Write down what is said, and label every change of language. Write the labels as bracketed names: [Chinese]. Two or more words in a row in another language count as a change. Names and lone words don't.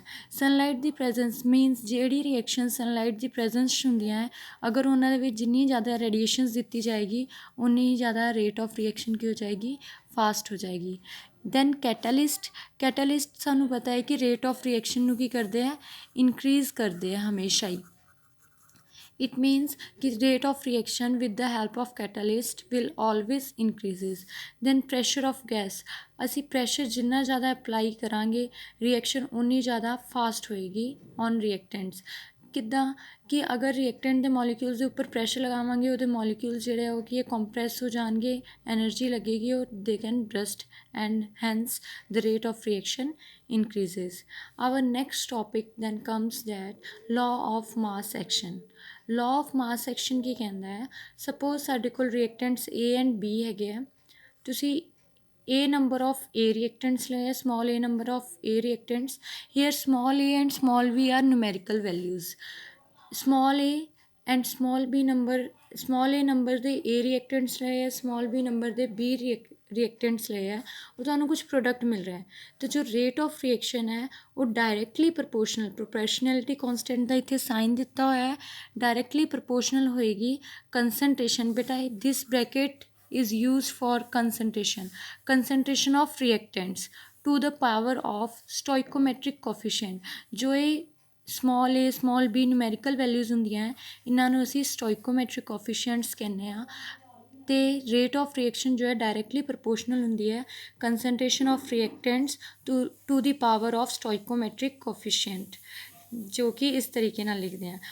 [Punjabi] ਸਨਲਾਈਟ ਦੀ ਪ੍ਰੈਜ਼ੈਂਸ ਮੀਨਸ ਜਿਹੜੀ ਰਿਐਕਸ਼ਨ ਸਨਲਾਈਟ ਦੀ ਪ੍ਰੈਜ਼ੈਂਸ 'ਚ ਹੁੰਦੀਆਂ ਹੈ, ਅਗਰ ਉਹਨਾਂ ਦੇ ਵਿੱਚ ਜਿੰਨੀ ਜ਼ਿਆਦਾ ਰੇਡੀਏਸ਼ਨਸ ਦਿੱਤੀ ਜਾਏਗੀ ਉਨੀ ਹੀ ਜ਼ਿਆਦਾ [English] rate of reaction [Punjabi] ਕੀ ਹੋ ਜਾਏਗੀ, ਫਾਸਟ ਹੋ ਜਾਏਗੀ। [English] then catalyst [Punjabi] ਸਾਨੂੰ ਪਤਾ ਹੈ ਕਿ [English] rate of reaction [Punjabi] ਨੂੰ ਕੀ ਕਰਦੇ ਆ, ਇਨਕਰੀਜ਼ ਕਰਦੇ ਆ ਹਮੇਸ਼ਾ ਹੀ। [English] It means कि rate of reaction with the help of catalyst will always increases। then pressure of gas। [Punjabi] ਅਸੀਂ ਪ੍ਰੈਸ਼ਰ ਜਿੰਨਾ ਜ਼ਿਆਦਾ ਅਪਲਾਈ ਕਰਾਂਗੇ ਰਿਐਕਸ਼ਨ ਉਨੀ ਜ਼ਿਆਦਾ ਫਾਸਟ ਹੋਏਗੀ [English] on reactants. [Punjabi] ਕਿੱਦਾਂ ਕਿ ਅਗਰ ਰਿਐਕਟੈਂਟ ਦੇ ਮੋਲੀਕਿਊਲਸ ਦੇ ਉੱਪਰ ਪ੍ਰੈਸ਼ਰ ਲਗਾਵਾਂਗੇ, ਉਹਦੇ ਮੋਲੀਕਿਊਲਸ ਜਿਹੜੇ ਆ ਉਹ ਕੀ ਕੰਪਰੈਸ ਹੋ ਜਾਣਗੇ, ਐਨਰਜੀ ਲੱਗੇਗੀ, ਉਹ [English] they can burst and hence the rate of reaction [Punjabi] increases। [English] our next topic then comes that law of mass action। law of mass action [Punjabi] ਕੀ ਕਹਿੰਦਾ ਹੈ, ਸਪੋਜ਼ ਸਾਡੇ ਕੋਲ ਰਿਐਕਟੈਂਟਸ A ਐਂਡ B ਹੈਗੇ ਆ, ਤੁਸੀਂ [English] A number of A reactants [Punjabi] ਲਏ, [English] small a number of A reactants। here small a and small b are numerical values। small a and small a number ਦੇ A reactants ਲਏ ਹੈ, [Punjabi] small b number ਦੇ B ਰਿਐਕਟੈਂਟਸ ਲਏ ਹੈ, ਉਹ ਤੁਹਾਨੂੰ ਕੁਝ ਪ੍ਰੋਡਕਟ ਮਿਲ ਰਿਹਾ ਹੈ। ਅਤੇ ਜੋ [English] rate of reaction [Punjabi] ਹੈ ਉਹ [English] directly proportionality constant [Punjabi] ਦਾ ਇੱਥੇ ਸਾਈਨ ਦਿੱਤਾ ਹੋਇਆ ਹੈ, [English] directly proportional [Punjabi] ਹੋਏਗੀ ਕੰਸਨਟ੍ਰੇਸ਼ਨ। [English] ਬੇਟਾ this bracket is used for concentration of reactants to the power of stoichiometric coefficient। [Punjabi] ਜੋ ਇਹ ਸਮੋਲ a ਸਮੋਲ b [English] numerical values [Punjabi] ਹੁੰਦੀਆਂ ਹੈ, ਇਹਨਾਂ ਨੂੰ ਅਸੀਂ [English] stoichiometric coefficients [Punjabi] ਕਹਿੰਦੇ ਹਾਂ। ਅਤੇ [English] rate of reaction [Punjabi] ਜੋ ਹੈ [English] directly proportional [Punjabi] ਹੁੰਦੀ ਹੈ [English] concentration of reactants to the power of stoichiometric coefficient, [Punjabi] ਜੋ ਕਿ ਇਸ ਤਰੀਕੇ ਨਾਲ ਲਿਖਦੇ ਹਾਂ।